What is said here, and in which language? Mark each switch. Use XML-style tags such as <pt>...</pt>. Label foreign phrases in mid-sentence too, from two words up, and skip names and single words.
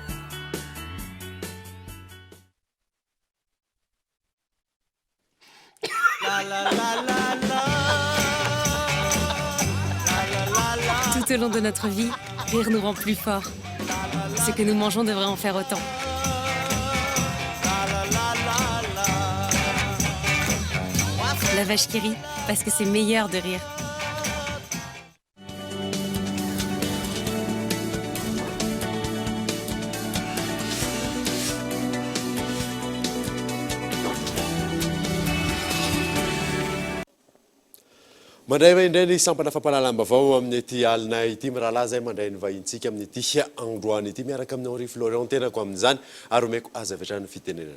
<fr>Tout au long de notre vie, rire nous rend plus forts. Ce que nous mangeons devrait en faire autant. La vache qui rit, parce que c'est meilleur de rire.</fr> <mg>mandray indray ny sampana fampalalam-bavao amin'ny ity alina ity mirahalahy zay mandray ny vahintsika amin'ny ity androany ity miaraka amin'ny Henri Florian tenako amin'izany ary omeko aza avy hatrany fitenenana.</mg>